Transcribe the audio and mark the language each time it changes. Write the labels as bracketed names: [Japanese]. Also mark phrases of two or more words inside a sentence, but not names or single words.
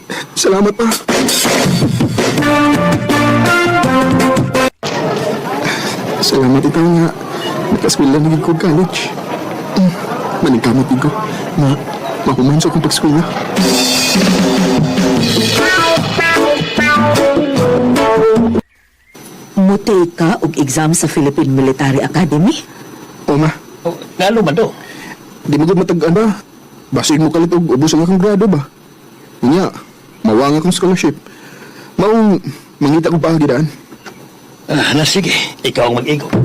[Cebuano] Salamat pa. Salamat ikaw nga. Nakaskwela na ko college. Maningkamot ko. Mahuman sa kong pagskwela. Mutay ka og exam sa Philippine Military Academy? Oma, Oh, lalo man do. di mo gud matag-an ba? Basig mo kalit og ubos ang akong grado ba? Unya, mawang akong scholarship. Maong mangita ko pa gidaan. Ah, na sige. Ikaw ang mag-igo.